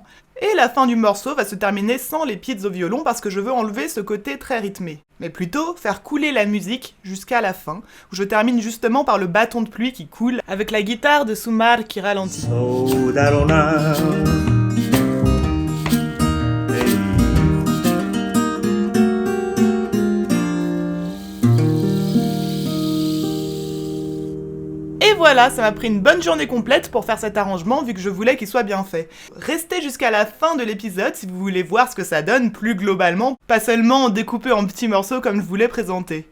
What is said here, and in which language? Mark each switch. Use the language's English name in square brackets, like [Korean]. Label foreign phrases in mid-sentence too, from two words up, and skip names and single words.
[French] Et la fin du morceau va se terminer sans les pits au violon parce que je veux enlever ce côté très rythmé. Mais plutôt faire couler la musique jusqu'à la fin, où je termine justement par le bâton de pluie qui coule, avec la guitare de Sumar qui ralentit. [Japanese] そうだろうな [French] Et voilà, ça m'a pris une bonne journée complète pour faire cet arrangement vu que je voulais qu'il soit bien fait. Restez jusqu'à la fin de l'épisode si vous voulez voir ce que ça donne plus globalement, pas seulement découpé en petits morceaux comme je voulais présenter.